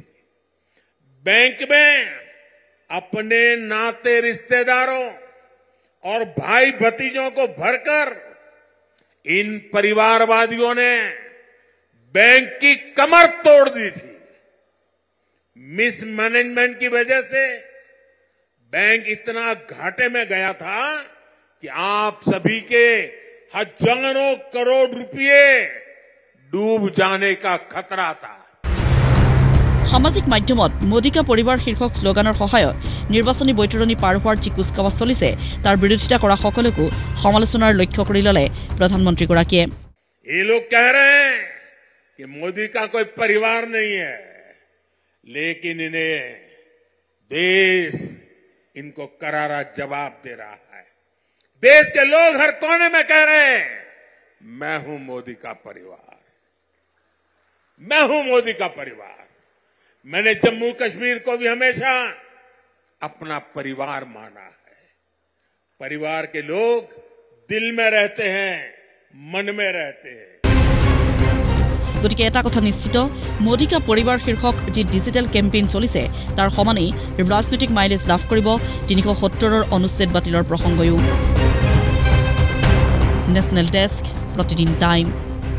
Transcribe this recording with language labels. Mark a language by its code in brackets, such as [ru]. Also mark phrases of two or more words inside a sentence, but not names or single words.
[hi] बैंक में अपने नाते रिश्तेदारों और भाई भतीजों को भरकर इन परिवारवादियों ने बैंक की कमर तोड़ दी थी। मिसमैनेजमेंट की वजह से बैंक इतना घाटे में गया था कि आप सभी के हजारों करोड़ रुपए डूब जाने का खतरा था। [as] সামাজিক মাধ্যমত মোদীকা পৰিবাৰ শীৰ্ষক শ্লোগানৰ সহায়ত নিৰ্বাচনী বৈতৰণি পাৰ হোৱাৰ যি কুচকাৱাজ চলিছে তাৰ বিৰোধিতা কৰা সকলকো সমালোচনাৰ লক্ষ্য কৰি ল'লে প্ৰধানমন্ত্ৰীগৰাকীয়ে। [hi] ये लोग कह रहे हैं कि मोदी का कोई परिवार नहीं है, लेकिन इन्हें देश, इनको करारा जवाब दे रहा है। देश के लोग हर कोने में कह रहे हैं, मैं हूं मोदी का परिवार, मैं हूं मोदी का परिवार। मैंने जम्मू कश्मीर को भी हमेशा अपना परिवार माना है। परिवार के लोग दिल में रहते हैं, मन में रहते हैं। [as] গতিকে এটা কথা নিশ্চিত, মোদী কা পৰিবাৰ শীৰ্ষক যি [en] digital campaign [as] চলিছে তাৰ সমানেই ৰাজনৈতিক মাইলেজ লাভ কৰিব ৩৭০ৰ অনুচ্ছেদ বাতিলৰ প্ৰসংগয়ো। [en] National desk, Pratidin Time.